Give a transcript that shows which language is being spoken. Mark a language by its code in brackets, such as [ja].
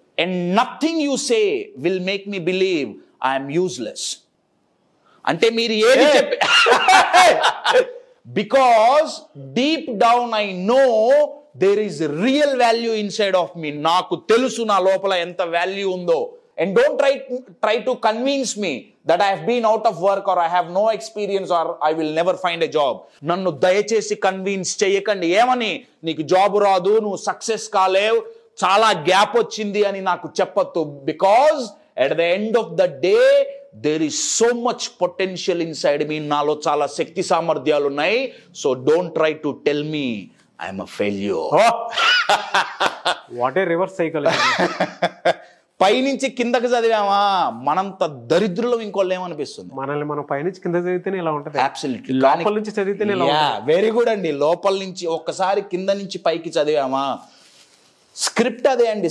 [en] And nothing you say will make me believe I'm useless. [te] అంటే మీరు ఏది చెప్పి [en] Because deep down I know there is real value inside of me. [te] నాకు తెలుసు నా లోపల ఎంత వాల్యూ ఉందో. [en] And don't try to convince me that I have been out of work or I have no experience or I will never find a job. [te] నన్ను దయచేసి convince చేయకండి. ఏమని? నీకు జాబ్ రాదు, నువ్వు సక్సెస్ కాలేవు, చాలా గ్యాప్ వచ్చింది అని నాకు చెప్పొద్దు. [en] Because at the end of the day there is so much potential inside me. [te] నాలో చాలా శక్తి సామర్థ్యాలు ఉన్నాయి. [en] So don't try to tell me I am a failure. What a reverse psychology. [te] పైనుంచి కిందకి చదివామా మనంత దరిద్రులు ఇంకోళ్ళు ఏమనిపిస్తుంది? మనల్ని మనం పైనుంచి కింద చదివితేనే ఇలా ఉంటది. [en] Absolutely. [te] లోపల నుంచి చదివితేనే ఇలా ఉంటది. [en] Very good అండి. [te] లోపల నుంచి ఒక్కసారి కింద నుంచి పైకి చదివామా స్క్రిప్ట్ అదే అండి.